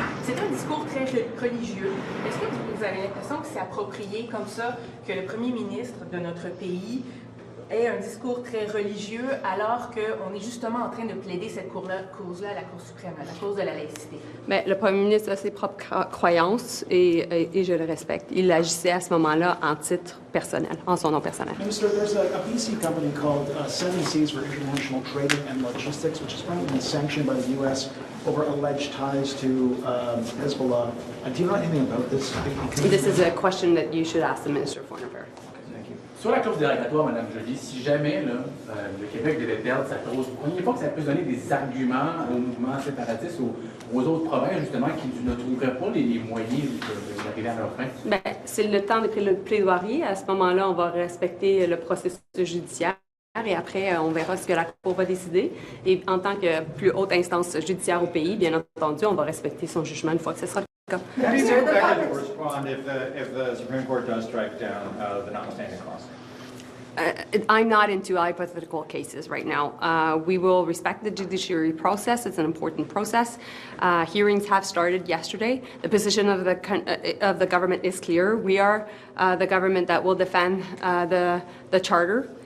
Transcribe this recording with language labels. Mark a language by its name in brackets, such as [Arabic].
[French] C'est un discours très religieux. Est-ce que vous avez l'impression que c'est approprié comme ça que le premier ministre de notre pays ait un discours très religieux alors qu'on est justement en train de plaider cette cause-là à la Cour suprême, à la cause de la laïcité? Bien, le premier ministre a ses propres croyances et je le respecte. Il agissait à ce moment-là en titre personnel, en son nom personnel. [English] Minister, there's a BC company called Seven Seas for International Trading and Logistics, which has been sanctioned by the U.S. over alleged ties to Hezbollah. Do you know anything about this? This is a question that you should ask the Minister of Foreign Affairs. [French] Sur la clause dérogatoire, Mme Joly, si jamais là, le Québec devait perdre sa clause, vous ne croyez pas que ça peut donner des arguments aux mouvements séparatistes, aux autres provinces, justement, qui ne trouveraient pas les moyens d'arriver à leur fin? Bien, c'est le temps de plaidoirie. À ce moment-là, on va respecter le processus judiciaire. Et après, on verra ce que la Cour va décider. Et en tant que plus haute instance judiciaire au pays, bien entendu, on va respecter son jugement une fois que ce sera le cas. [English] How do you expect to respond if the Supreme Court does strike down the notwithstanding clause? I'm not into hypothetical cases right now. We will respect the judiciary process. It's an important process. Hearings have started yesterday. The position of the government is clear. We are the government that will defend the charter.